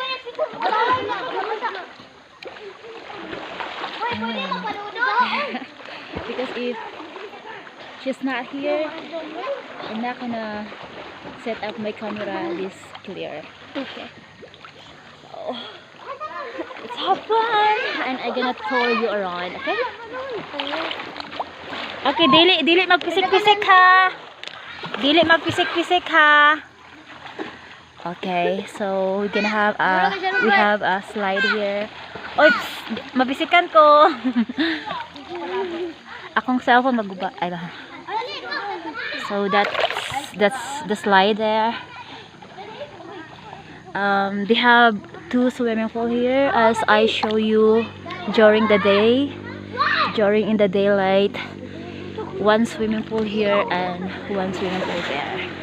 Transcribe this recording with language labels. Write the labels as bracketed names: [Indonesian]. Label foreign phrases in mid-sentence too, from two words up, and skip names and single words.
[English] because if she's not here, I'm not gonna set up my camera this clear. Okay, so let's have fun and I'm gonna tour you around. Okay? [Cebuano] Okay, dili magpisik-pisik ha. Dili magpisik-pisik ha. [English] Okay, so we're gonna have a slide here. Oops, [Cebuano] mapisikan ko. Akong cellphone maguba. Ay ba. [English] So that's the slide there. They have two swimming pool here as I show you during the day. During in the daylight, one swimming pool here and one swimming pool there.